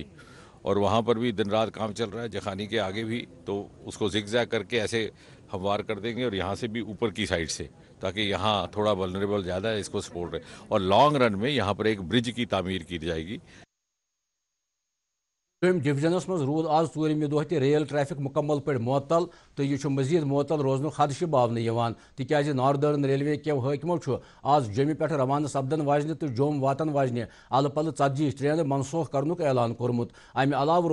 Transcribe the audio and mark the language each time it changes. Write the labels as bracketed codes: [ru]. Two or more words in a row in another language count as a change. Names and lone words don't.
[ur] اور وہاں پر بھی دن رات کام چل رہا ہے، جکھانی کے آگے بھی، تو اس کو زگ زیگ کر کے ایسے ہموار کر دیں گے اور یہاں سے بھی اوپر کی سائیڈ سے، تاکہ یہاں تھوڑا ولنریبل زیادہ ہے، اس کو سپورٹ رہے. اور [en] long run [ur] میں یہاں پر ایک برج کی تعمیر کی جائے گی. [ks] جوم ڈویژنس مز رود آز ژوٗرِمہِ دۄہ تہِ ریل ٹریفک مکمل پٲٹھۍ معطل تہٕ یہِ چھُ مزید معطل روزنُک خدشہِ باونہٕ یِوان تِکیازِ ناردرن ریلوے کٮ۪و حٲکمو چھُ آز جوٚمہِ پٮ۪ٹھ روانہٕ سپدن واجنہِ تہٕ جوٚم واتن واجنہِ الہٕ پلہٕ 40 ٹرینہٕ منسوخ کرنُک اعلان کوٚرمُت امہِ علاوٕ